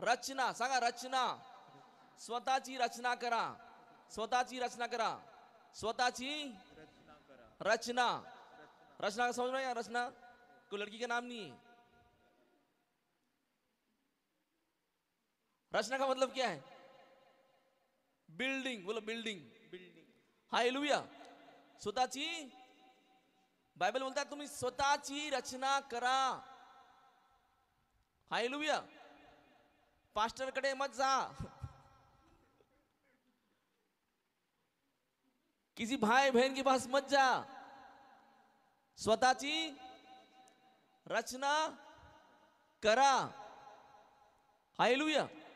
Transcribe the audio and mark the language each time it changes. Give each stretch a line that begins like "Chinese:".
Marathi: रचना, सांगा रचना, स्वतःची रचना करा, स्वतःची रचना करा, स्वतःची रचना।
Hindi: रचना का समझ रहे हैं, रचना कोई लड़की का नाम नहीं है। रचना का मतलब क्या है, बिल्डिंग, बोलो बिल्डिंग, बिल्डिंग। हालेलुया।
Marathi: स्वतःची,
Hindi: बाइबल बोलता है
Marathi: तुम्ही स्वतःची रचना करा। हालेलुया।
Hindi: पास्टर कडे मत जा, किसी भाई बहन के पास मत जा,
Marathi: स्वतःची रचना करा।
Hindi: हालेलुया।